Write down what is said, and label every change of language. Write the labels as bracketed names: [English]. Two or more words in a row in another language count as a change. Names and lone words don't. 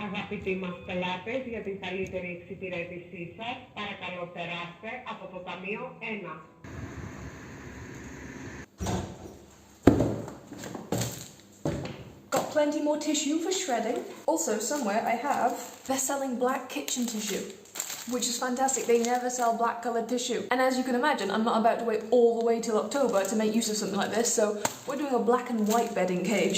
[Greek] Αγαπητοί μας πελάτες, για την καλύτερη εξυπηρέτησή σας, παρακαλώ περάστε από το ταμείο 1. [English] Got plenty more tissue for shredding. Also, somewhere I have, they're selling black kitchen tissue, which is fantastic. They never sell black coloured tissue. And as you can imagine, I'm not about to wait all the way till October to make use of something like this, so we're doing a black and white bedding cage.